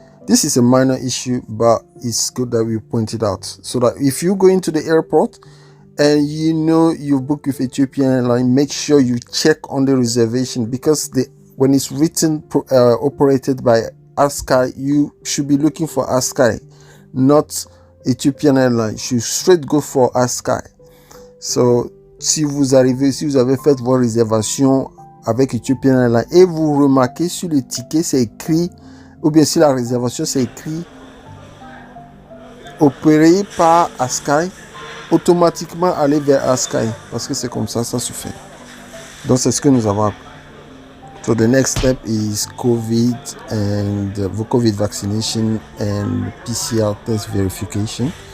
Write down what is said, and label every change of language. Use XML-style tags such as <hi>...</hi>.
<en>This is a minor issue, but it's good that we point it out so that if you go into the airport and you know you book with Ethiopian Airlines, make sure you check on the reservation, because when it's written operated by Sky, you should be looking for Sky, not Ethiopian Airlines. You should straight go for Sky.</en> <fr>So si vous avez fait vos réservations avec Ethiopian Airlines et vous remarquez sur le ticket c'est écrit, ou bien si la réservation c'est écrit opéré par Sky, automatiquement aller vers Sky, parce que c'est comme ça se fait. Donc c'est ce que nous avons appris.</fr> <en>So the next step is COVID and COVID vaccination and PCR test verification.</en>